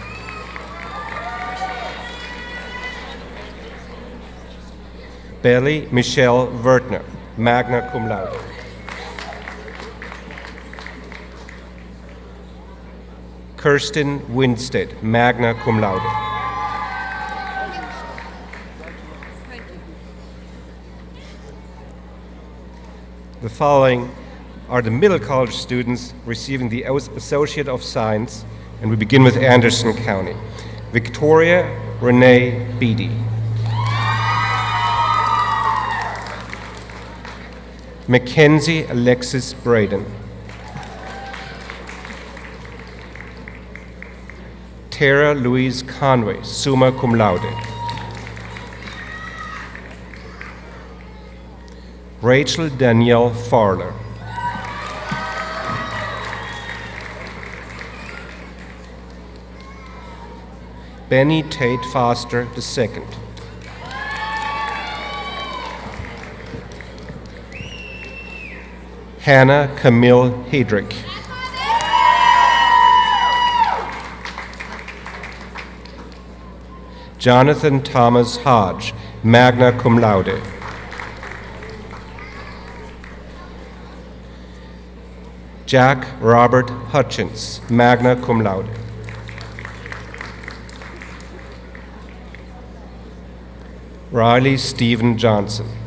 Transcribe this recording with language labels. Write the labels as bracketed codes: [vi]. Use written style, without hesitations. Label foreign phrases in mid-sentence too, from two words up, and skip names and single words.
[en] Belly Michelle Wertner, [la] magna cum laude. [en] Kirsten Winstead, [la] magna cum laude. [en] The following are the middle college students receiving the Associate of Science, and we begin with Anderson County. Victoria Renee Beatty. Mackenzie Alexis Braden. Tara Louise Conway, [la] summa cum laude. [en] Rachel Danielle Farler. Benny Tate Foster II. Hannah Camille Hedrick. Jonathan Thomas Hodge, [la] magna cum laude. [en] Jack Robert Hutchins, [la] magna cum laude. [en] Riley Stephen Johnson.